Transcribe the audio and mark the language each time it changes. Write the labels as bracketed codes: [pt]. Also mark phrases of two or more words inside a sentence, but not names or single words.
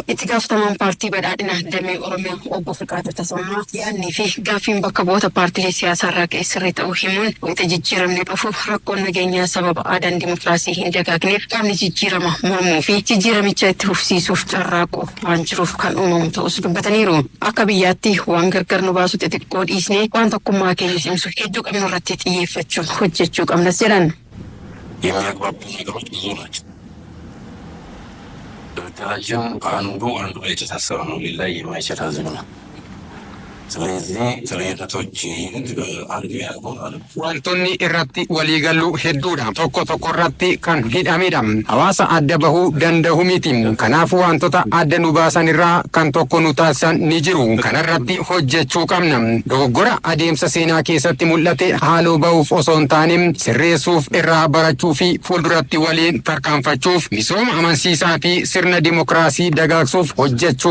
[om] Itti gaafatamaan paartii badhaadhina damee Oromiyaa obbo Fiqaaduu Tasammaa yaadnii fi gaaffiin bakka bu'oota paartilee siyaasaa irraa ka'e sirrii ta'uu himuun wanta jijjiiramni dhufu rakkoon nageenyaa sababa aadaan dimokiraasii hin dagaagneef qaamni jijjiirama mormuu fi jijjiiramicha itti fufsiisuuf carraaqu waan jiruuf kan uumamu ta'us dubbataniiru. Akka biyyaatti waan gargar nu baasu xixiqqoo dhiisnee waan tokkummaa keenya cimsu hedduu qabnu irratti xiyyeeffachuun hojjechuu qabnas jedhan. [am] የሚያግባቡ ነገሮች ብዙ ናቸው። ድርድራችን ከአንዱ ላይ የተሳሰረ ነው፣ ሊለያይ የማይችል ህዝብ ነው። ስለዚህ ልዩነቶች አንዱ ያልሆናል። [om] Wantoonni irratti waliigaluu hedduudha. Tokko tokko irratti kan hidhamedha. Hawaasa adda bahuu danda'u miti. Kanaafuu wantoota adda nu baasan irraa kan tokko nu taasisan ni jiru. Kanarratti hojjechuu qabna. Dogoggora adeemsa seenaa keessatti mul'ate haaloo bahuuf osoo hin taane sirreessuuf irraa barachuu fi fuulduratti waliin tarkaanfachuuf misooma amansiisaa fi sirna dimokiraasii dagaagsuuf hojjechuu qabna.